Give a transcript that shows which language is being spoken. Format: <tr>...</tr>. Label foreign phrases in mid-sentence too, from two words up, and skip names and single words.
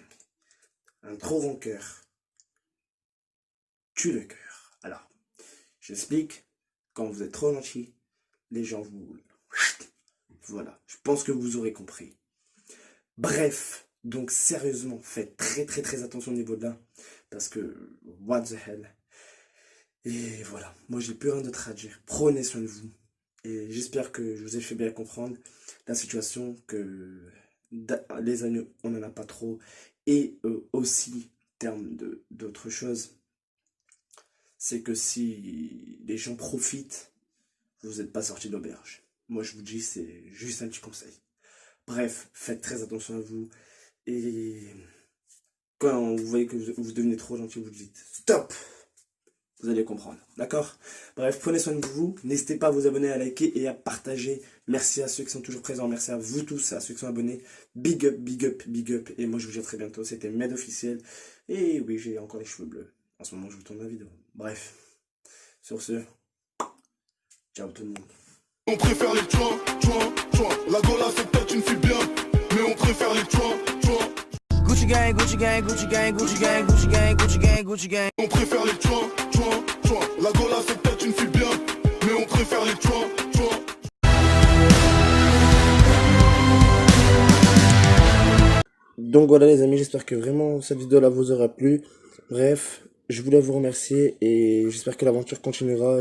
<fr>Un trop bon cœur tue le cœur. Alors, j'explique. Quand vous êtes trop gentil, les gens vous... Voilà, je pense que vous aurez compris. Bref, donc sérieusement, faites très très très attention au niveau de là. Parce que,</fr> <en>what the hell.</en> <fr>Et voilà, moi j'ai plus rien d'autre à dire. Prenez soin de vous. Et j'espère que je vous ai fait bien comprendre la situation, que les amis, on n'en a pas trop. Et aussi, en termes d'autres choses, c'est que si les gens profitent, vous n'êtes pas sorti de l'auberge. Moi, je vous dis, c'est juste un petit conseil. Bref, faites très attention à vous. Et quand vous voyez que vous devenez trop gentil, vous dites stop. Vous allez comprendre, d'accord? Bref, prenez soin de vous. N'hésitez pas à vous abonner, à liker et à partager. Merci à ceux qui sont toujours présents. Merci à vous tous, à ceux qui sont abonnés.</fr> <en>Big up, big up, big up.</en> <fr>Et moi, je vous dis à très bientôt. C'était Med officiel. Et oui, j'ai encore les cheveux bleus. En ce moment, je vous tourne la vidéo. Bref, sur ce, ciao tout le monde. On préfère les joints. La Gola c'est peut-être une fille bien, mais on préfère les joints.</fr> <en>Gucci gang, Gucci gang, Gucci gang, Gucci gang, Gucci gang, Gucci gang, Gucci gang.</en> <fr>On préfère les joints. La Gola c'est peut-être une fille bien, mais on préfère les joints. Donc voilà les amis, j'espère que vraiment cette vidéo là vous aura plu. Bref, je voulais vous remercier et j'espère que l'aventure continuera.</fr>